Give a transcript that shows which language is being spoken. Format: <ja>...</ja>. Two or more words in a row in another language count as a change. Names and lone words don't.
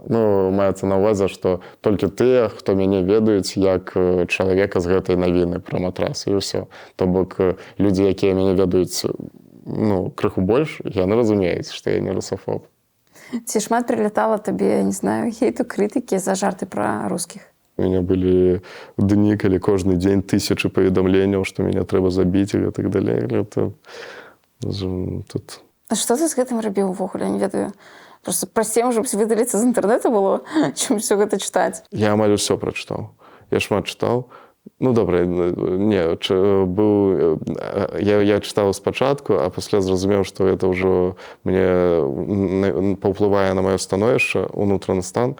<be>Ну, маецца на ўвазе, што толькі тыя, хто мяне ведаюць як чалавека з гэтай навіны пра матрас, і ўсё. То бок людзі, якія мяне ведаюць, ну, крыху больш, яны разумеюць, што я не русафоб. Ці шмат прилетала табе, не знаю, хейту, крытыкі за жарты пра рускіх?</be> <ru>У меня были дни,</ru> <be>калі кожны дзень 1000 паведамленняў, што мяне трэба забіць і так далей.</be> <ru>Это... Тут...</ru> <be>А што ты з гэтым рабіў увогуле? Я не ведаю. Просто прасцей, можа быць, выдаліцца з інтэрнэта было, чым усё гэта чытаць. Я амаль усё прачытаў. Я шмат чытаў. Ну, добра, не, я чытаў спачатку, а пасля зразумеў, што гэта ўжо мне паўплывае на маё становішча, унутраны стан.</be>